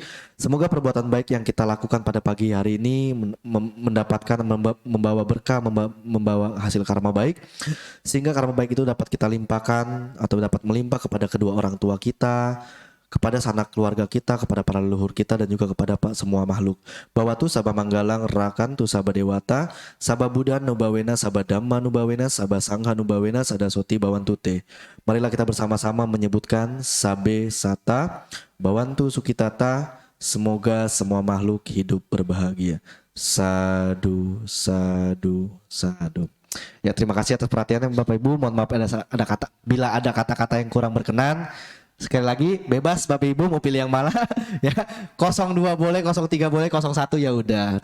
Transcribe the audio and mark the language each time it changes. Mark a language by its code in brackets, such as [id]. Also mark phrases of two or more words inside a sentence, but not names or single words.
[id] Semoga perbuatan baik yang kita lakukan pada pagi hari ini mendapatkan, membawa berkah, membawa hasil karma baik. Sehingga karma baik itu dapat kita limpahkan atau dapat melimpah kepada kedua orang tua kita, kepada sanak keluarga kita, kepada para leluhur kita, dan juga kepada semua makhluk. [pi] Bawatu sabah manggalang rakan tu sabah dewata, sabah buddha nubawena, sabah dhamma nubawena, sabah sangha nubawena, sadasoti bawantute. [id] Marilah kita bersama-sama menyebutkan [pi] sabe sata, bawantu sukitata, [id] semoga semua makhluk hidup berbahagia. [pi] Sadu, sadu, sadu. [id] Ya, terima kasih atas perhatiannya Bapak Ibu. Mohon maaf bila ada kata-kata yang kurang berkenan. Sekali lagi bebas Bapak Ibu mau pilih yang mana ya. 02 boleh, 03 boleh, 01 ya udah.